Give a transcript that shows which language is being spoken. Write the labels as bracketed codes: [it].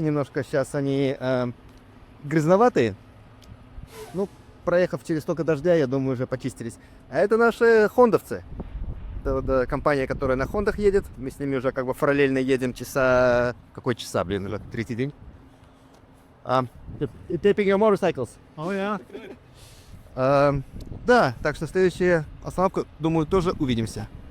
[ru] Немножко сейчас они грязноватые. Ну, проехав через столько дождя, я думаю, уже почистились. А это наши хондовцы. Это вот, компания, которая на Хондах едет. Мы с ними уже как бы параллельно едем часа... Какой часа, блин, уже третий день. [en] Taping your motorcycles. Oh yeah. [ru] Да, так что следующая остановка, думаю, тоже увидимся.